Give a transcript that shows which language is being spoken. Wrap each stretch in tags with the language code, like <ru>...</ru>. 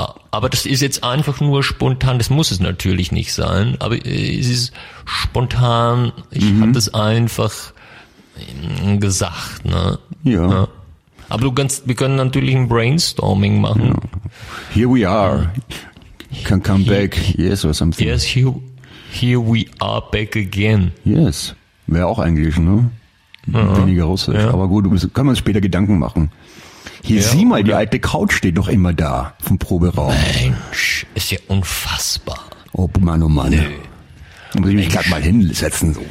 <de>Aber das ist jetzt einfach nur spontan, das muss es natürlich nicht sein, aber es ist spontan, ich habe das einfach gesagt, ne? Ja. Aber wir können natürlich ein Brainstorming machen.</de> <en>Ja. Here we are. You can come back. Yes, or something. Yes, here we are back again.</en> <de>Yes. Wäre auch Englisch, ne? Weniger Russisch. Ja. Aber gut, kann man später Gedanken machen. Hier, ja, sieh mal, die alte Couch steht noch immer da vom Proberaum. Mensch, ist ja unfassbar. Oh Mann, oh Mann. Nee. Muss ich mich gerade mal hinsetzen.</de>